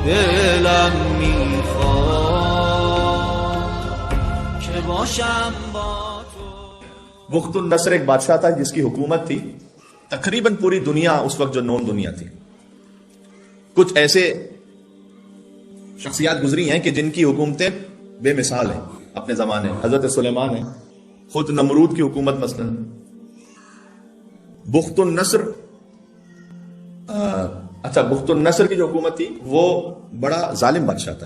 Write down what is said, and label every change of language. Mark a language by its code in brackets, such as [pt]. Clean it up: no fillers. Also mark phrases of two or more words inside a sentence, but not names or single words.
[fa] دلم میخواد که باشم با تو. [ur] بخت النصر ایک بادشاہ تھا جس کی حکومت تھی تقریباً پوری دنیا اس وقت جو نون دنیا تھی. کچھ ایسے شخصیات گزری ہیں کہ جن کی حکومتیں بے مثال ہیں اپنے زمانے. حضرت سلیمان ہیں، خود نمرود کی حکومت مثلا. بخت النصر بخت النصر کی جو حکومت تھی وہ بڑا ظالم بادشاہ تھا.